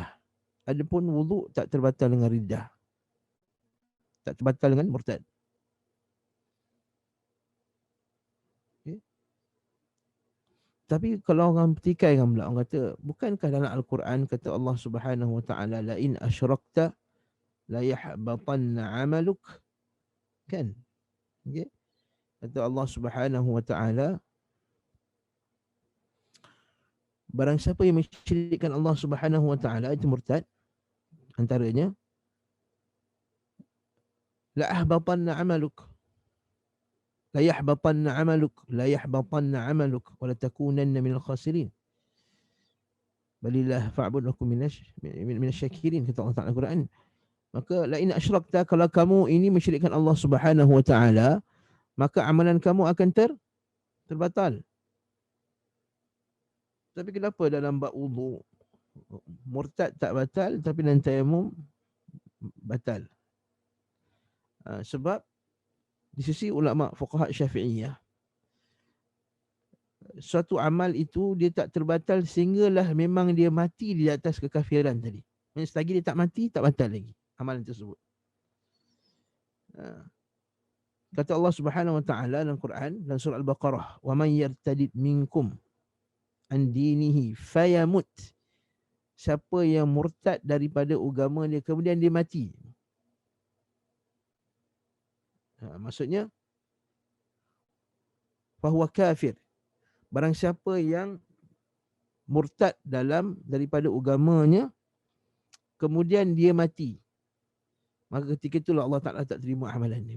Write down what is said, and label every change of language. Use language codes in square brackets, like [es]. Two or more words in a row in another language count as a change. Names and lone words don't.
[ms] Adapun wuduk tak terbatal dengan riddah, tak terbatal dengan murtad. Okay. Tapi kalau orang pertikaikan pula, orang kata, bukankah dalam Al-Quran kata Allah [ar] سبحانه وتعالى, لئن أشركت ليحبطن عملك, [ms] kan? Okay. Kata Allah [ar] سبحانه وتعالى, [ms] barang siapa yang mensyirikkan Allah [ar] سبحانه وتعالى [ms] itu murtad, antaranya [ar] لأحبطن عملك، ليحبطن عملك، ليحبطن عملك ولتكونن من الخاسرين. بل الله فاعبد لكم من الشاكرين, [ms] kata [ar] الله تعالى [ms] Al-Quran. Maka [ar] لئن أشركت, [ms] kalau kamu ini mensyirikkan Allah [ar] سبحانه وتعالى, [ms] maka amalan kamu akan terbatal. Tapi kenapa dalam bab wudu murtad tak batal tapi dalam tayamum batal? Sebab di sisi ulama fuqaha Syafi'iyah, suatu amal itu dia tak terbatal sehinggalah memang dia mati di atas kekafiran tadi. Selagi dia tak mati, tak batal lagi amalan tersebut. Kata Allah [ar] سبحانه وتعالى [ms] dalam Quran dalam surah Al-Baqarah, [ar] "ومن يرتدد منكم عن دينه فيمت." [ms] Siapa yang murtad daripada agama dia kemudian dia mati. Maksudnya [ar] فهو كافر. [ms] Barang siapa yang murtad daripada agamanya kemudian dia mati, maka ketika itulah [ar] الله تعالى [ms] tak terima amalan dia.